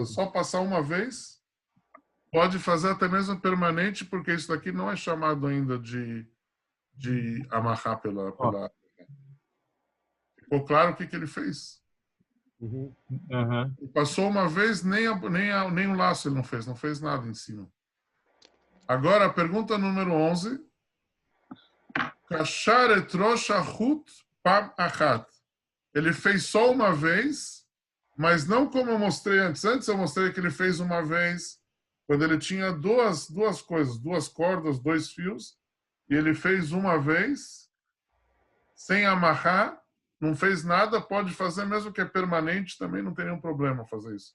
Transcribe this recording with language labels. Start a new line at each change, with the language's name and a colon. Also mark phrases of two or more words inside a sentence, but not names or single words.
Portuguese: Só passar uma vez, pode fazer até mesmo permanente, porque isso daqui não é chamado ainda de amarrar pela... Ficou claro o que ele fez? Ele passou uma vez, nem um laço ele não fez nada em cima. Agora, a pergunta número 11.
Hebrew: קשר את ראש החוט פעם אחת.
Portuguese: Ele fez só uma vez, mas não como eu mostrei antes. Antes eu mostrei que ele fez uma vez quando ele tinha duas coisas, 2 cordas, 2 fios, e ele fez uma vez sem amarrar, não fez nada, pode fazer mesmo que é permanente, também não tem nenhum problema fazer isso.